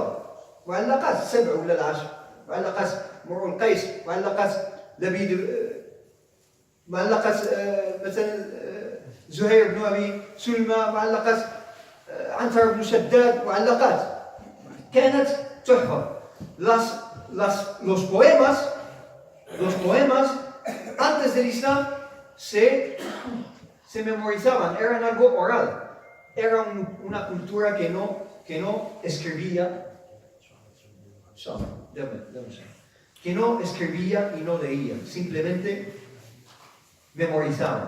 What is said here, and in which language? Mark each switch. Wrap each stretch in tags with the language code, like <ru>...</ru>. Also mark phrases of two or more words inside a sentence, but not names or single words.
<ar>معلقات 7 ولا 10. معلقات مرء القيس، معلقات لبيد، معلقات مثلا زهير بن أبي سلمى، معلقات عنتر بن شداد، معلقات كانت تحفظ.</ar> <es>Los poemas antes del Islam se memorizaban, eran algo oral. Era una cultura que no escribía, que no escribía y no leía, simplemente memorizaban.</es>